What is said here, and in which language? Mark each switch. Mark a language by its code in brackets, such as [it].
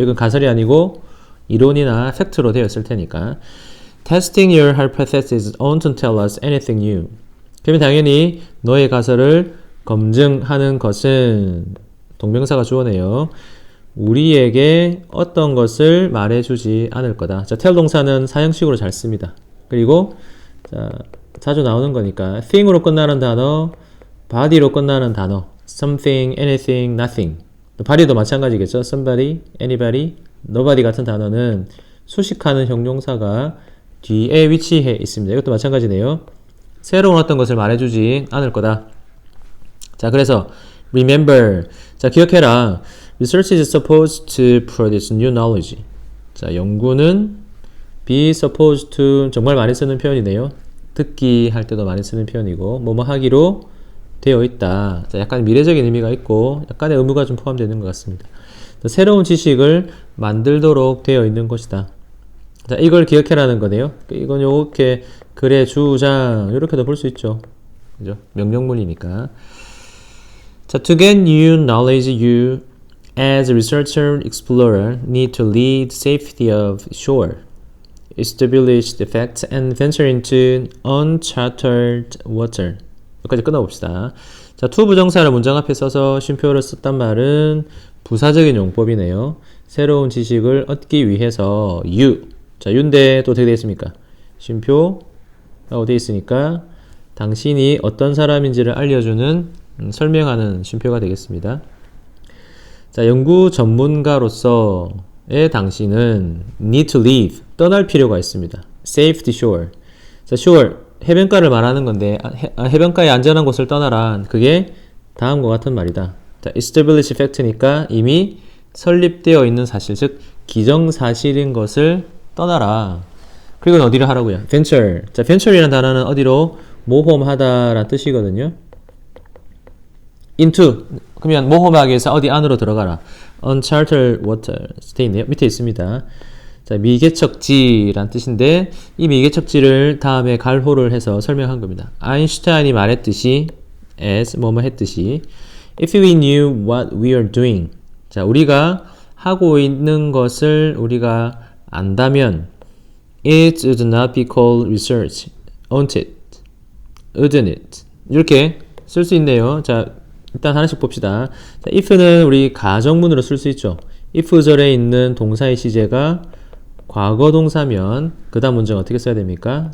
[ko] 이건 가설이 아니고 이론이나 팩트로 되어 있을 테니까. [en] Testing your hypothesis won't tell us anything new. [ko] 그러면 당연히 너의 가설을 검증하는 것은 동명사가 주어네요. 우리에게 어떤 것을 말해주지 않을 거다. 자, tell 동사는 사형식으로 잘 씁니다. 그리고 자, 자주 나오는 거니까 thing으로 끝나는 단어, body로 끝나는 단어, something, anything, nothing. body도 마찬가지겠죠. somebody, anybody, nobody 같은 단어는 수식하는 형용사가 뒤에 위치해 있습니다. 이것도 마찬가지네요. 새로운 어떤 것을 말해주지 않을 거다. 자, 그래서 remember. 자, 기억해라. [en] Research is supposed to produce new knowledge. [ko] 자, 연구는 be supposed to 정말 많이 쓰는 표현이네요. 듣기 할 때도 많이 쓰는 표현이고 뭐뭐 하기로 되어 있다. 자, 약간 미래적인 의미가 있고 약간의 의무가 좀 포함되는 것 같습니다. 새로운 지식을 만들도록 되어 있는 것이다. 자, 이걸 기억해라는 거네요. 이건 요렇게 글의 주장 이렇게도 볼 수 있죠. 그죠? 명령문이니까. [en] 자, to get new knowledge, you as a researcher explorer need to lead safety of shore, establish the facts, and venture into uncharted water. [ko] 여기까지 끊어봅시다. 자, to 부정사를 문장 앞에 써서 쉼표를 썼단 말은 부사적인 용법이네요. 새로운 지식을 얻기 위해서 you. 자, you인데 또 어떻게 되어 있습니까? 쉼표라고 되어 있으니까 당신이 어떤 사람인지를 알려주는 설명하는 쉼표가 되겠습니다. 자, 연구 전문가로서의 당신은 [en] need to leave, [ko] 떠날 필요가 있습니다. [en] safe the shore. [ko] 자, shore, 해변가를 말하는 건데 해변가의 안전한 곳을 떠나라. 그게 다음과 같은 말이다. 자, establish fact니까 이미 설립되어 있는 사실, 즉 기정사실인 것을 떠나라. 그리고 어디를 하라고요? [en] venture. [ko] 자, venture이라는 단어는 어디로? 모험하다라는 뜻이거든요. [en] into. [ko] 그러면 모험하기 위해서 어디 안으로 들어가라. uncharted water. 돼 있네요. 밑에 있습니다. 자, 미개척지란 뜻인데 이 미개척지를 다음에 갈호를 해서 설명한 겁니다. 아인슈타인이 말했듯이 [en] as [ko] 뭐뭐 했듯이 [en] if we knew what we are doing. [ko] 자, 우리가 하고 있는 것을 우리가 안다면 [en] it would not be called research. won't it? wouldn't it? [ko] 이렇게 쓸 수 있네요. 자, 일단 하나씩 봅시다. 자, if는 우리 가정문으로 쓸 수 있죠. if 절에 있는 동사의 시제가 과거 동사면 그 다음 문장 어떻게 써야 됩니까?